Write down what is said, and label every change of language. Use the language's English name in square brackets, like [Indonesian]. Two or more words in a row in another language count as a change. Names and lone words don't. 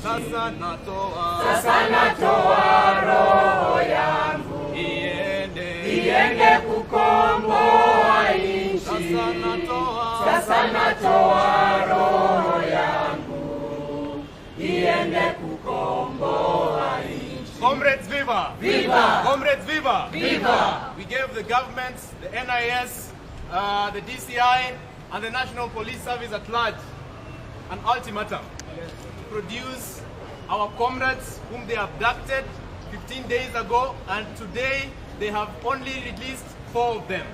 [Swahili] Sasa natoa roho yangu iende iende kukomboa nchi. Sasa natoa roho yangu iende kukomboa nchi. [English] Comrades, viva! Viva! Comrades, viva! Viva! We gave the government, the NIS, the DCI, and the National Police Service at large an ultimatum to produce our comrades whom they abducted 15 days ago, and today they have only released 4 of them.